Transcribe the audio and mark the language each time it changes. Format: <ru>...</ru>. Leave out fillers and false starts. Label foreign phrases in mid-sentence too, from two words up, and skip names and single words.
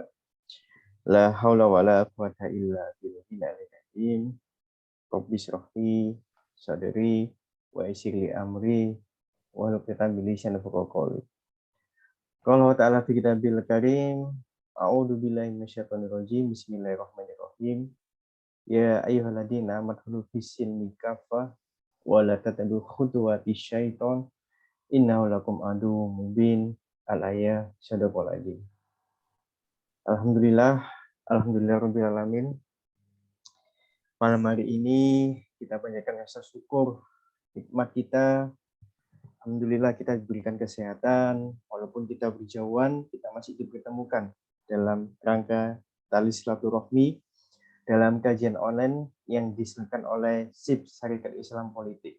<ar>لا حول ولا قوة إلا بالله العلي العظيم. رب اشرح لي صدري ويسر لي أمري واحلل عقدة من لساني يفقهوا قولي. قال تعالى في الكتاب الكريم، أعوذ بالله من الشيطان الرجيم. بسم الله الرحمن الرحيم. يا أيها الذين آمنوا في السلم كافة ولا تتبعوا خطوات الشيطان إنه لكم عدو مبين. الآية صدق العظيم. الحمد لله رب العالمين.</ar> <id>Malam hari ini kita panjatkan rasa syukur nikmat kita. Alhamdulillah kita diberikan kesehatan, walaupun kita berjauhan, kita masih dipertemukan dalam rangka tali silaturahmi dalam kajian online yang diselenggarakan oleh SIP Syarikat Islam Politik.</id>